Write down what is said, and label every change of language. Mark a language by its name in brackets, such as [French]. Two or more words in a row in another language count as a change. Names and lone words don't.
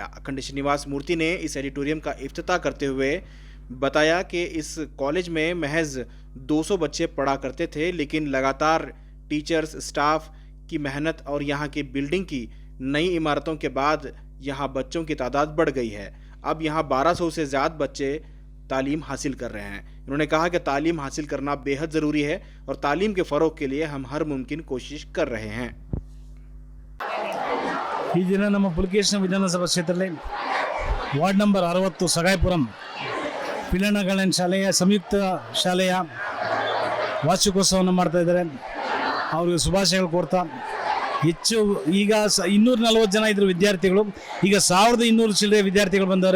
[Hindi] अखंड श्रीनिवास मूर्ति ने इस एडिटोरियम का इफ्तिताह करते हुए बताया कि इस कॉलेज में महज 200 बच्चे पढ़ा करते थे, लेकिन लगातार टीचर्स स्टाफ की मेहनत और यहाँ की बिल्डिंग की नई इमारतों के बाद यहाँ बच्चों की तादाद बढ़ गई है। अब यहाँ 1200 से ज़्यादा बच्चे तालीम हासिल कर रहे हैं। उन्होंने कहा कि तालीम हासिल करना बेहद ज़रूरी है और तालीम के फ़रोग के लिए हम हर मुमकिन कोशिश कर रहे हैं। [Kannada] ಈ ದಿನ ನಮ್ಮ ಪುಲಕೇಶಿ ವಿಧಾನಸಭಾ ಕ್ಷೇತ್ರದಲ್ಲಿ ವಾರ್ಡ್ ನಂಬರ್ 60 ಸಗಾಯಪುರಂ ಪಿಲ್ಲಣ್ಣ ಗಾರ್ಡನ್ ಶಾಲೆಯ ಸಂಯುಕ್ತ ಶಾಲೆಯ ವಾರ್ಷಿಕೋತ್ಸವವನ್ನು ಮಾಡ್ತಾ ಇದ್ದಾರೆ। ಅವರಿಗೆ ಶುಭಾಶಯಗಳು ಕೋರ್ತಾ ಹೆಚ್ಚು ಈಗ 240 ಜನ ಇದ್ರು ವಿದ್ಯಾರ್ಥಿಗಳು, ಈಗ 1200 ಚಿಲ್ಲರೆ ವಿದ್ಯಾರ್ಥಿಗಳು ಬಂದವರು।